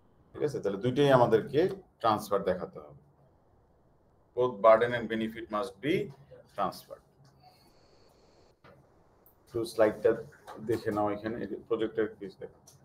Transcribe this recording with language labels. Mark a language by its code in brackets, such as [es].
[bn] ঠিক আছে, তাহলে দুইটাই আমাদেরকে ট্রান্সফার দেখাতে হবে। [en] both burden and benefit must be transferred. [bn] তো স্লাইডটা দেখে নাও, এখানে প্রজেক্টের পিস দেখো।